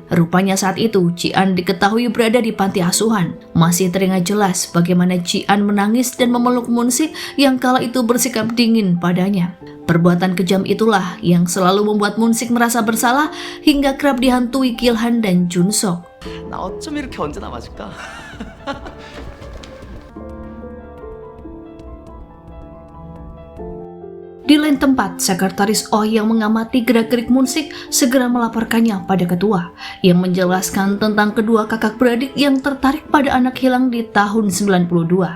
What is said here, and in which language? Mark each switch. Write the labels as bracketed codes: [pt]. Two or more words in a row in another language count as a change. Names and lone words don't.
[id] Rupanya saat itu Ji-an diketahui berada di panti asuhan. Masih teringat jelas bagaimana Ji-an menangis dan memeluk Moon-sik yang kala itu bersikap dingin padanya. Perbuatan kejam itulah yang selalu membuat Moon-sik merasa bersalah hingga kerap dihantui Gil-han dan Jun-sok. [ko] 나 어쩜 이렇게 언제나 맞을까? [id] Di lain tempat, sekretaris Oh yang mengamati gerak-gerik Moon-sik segera melaporkannya pada ketua, yang menjelaskan tentang kedua kakak beradik yang tertarik pada anak hilang di tahun 92.